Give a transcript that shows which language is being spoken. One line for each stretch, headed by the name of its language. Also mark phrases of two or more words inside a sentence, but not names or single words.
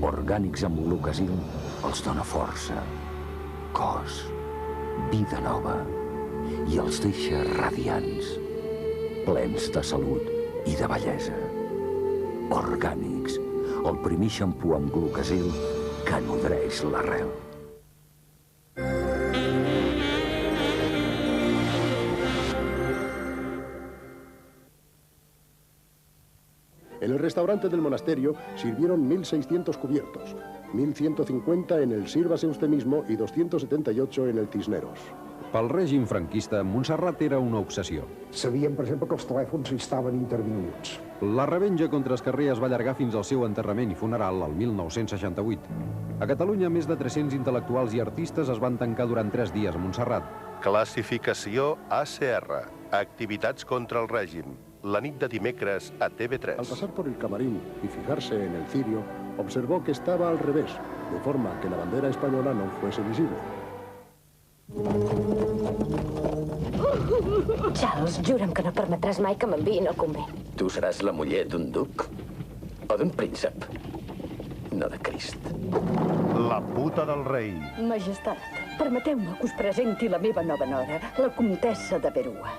Catalan: Orgànics amb Glucasil els dona força, cos, vida nova i els deixa radiants, plens de salut i de bellesa. Orgànics, el primer xampú amb Glucasil que nodreix l'arrel.
Spanish: En el restaurante del monasterio sirvieron 1.600 cubiertos, 1.150 en el Sírvase usted mismo y 278 en el Cisneros.
Catalan: Pel règim franquista, Montserrat era una obsessió. Sabíem, per exemple, que els telèfons estaven intervinguts. La revenja contra Escarrer es va allargar fins al seu enterrament i funeral el 1968. A Catalunya, més de 300 intel·lectuals i artistes es van tancar durant 3 dies a Montserrat. Classificació ACR. Activitats contra el règim. La nit de dimecres a TV3.
Spanish: Al pasar por el camarín y fijarse en el cirio, observó que estaba al revés, de forma que la bandera española no fuese visible.
Catalan: Charles, jura'm que no permetràs mai que m'enviïn al convent. Tu seràs la muller d'un duc? O d'un príncep? No de Crist. La puta del rei. Majestat, permeteu-me que us presenti la meva nova nora, la comtessa de Berua.